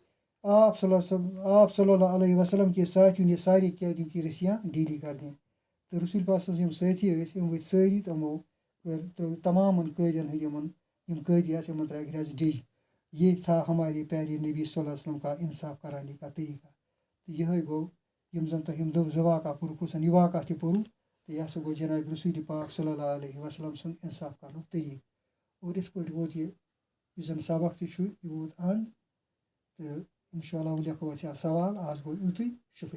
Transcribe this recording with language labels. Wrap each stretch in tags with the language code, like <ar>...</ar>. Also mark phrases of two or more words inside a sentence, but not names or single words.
<ur>آپ صلی اللہ علیہ وسلم کے ساتھیوں نے سارے قیدیوں کی رسیاں ڈھیلی کر دیں</ur> <ks>تہٕ رسول پاک صلی اللہ علیہ وسلم یِم سٲتھی ٲسۍ یِم ؤتھۍ سٲری تِمو ترٲو تمامن قٲدین ہٕنٛدۍ یِم قٲدی آسہٕ یِمن ترٲیکھ رزِ ڈِج</ks> <ur>یہ تھا ہمارے پیارے نبی صلی اللہ علیہ وسلم کا انصاف کرانے کا طریقہ</ur> <ks>تہٕ یِہے گوٚو یِم زن تۄہہِ یِم زٕ واقعہ پوٚرُکھ یہِ واقعہ تہِ پوٚرُکھ تہٕ یہِ ہسا گوٚو جناب رسول پاک صلی اللہ علیہ وسلم سُنٛد انصاف کرنُک طریٖقہٕ اور یِتھ پٲٹھۍ ووت یہِ یُس زن سبق تہِ چھُ یہِ ووت انٛڈ تہٕ انشاء اللہ وۄنۍ لیکھو أسۍ اَتھ سوال آز گوٚو یُتُے شُکریہ</ks>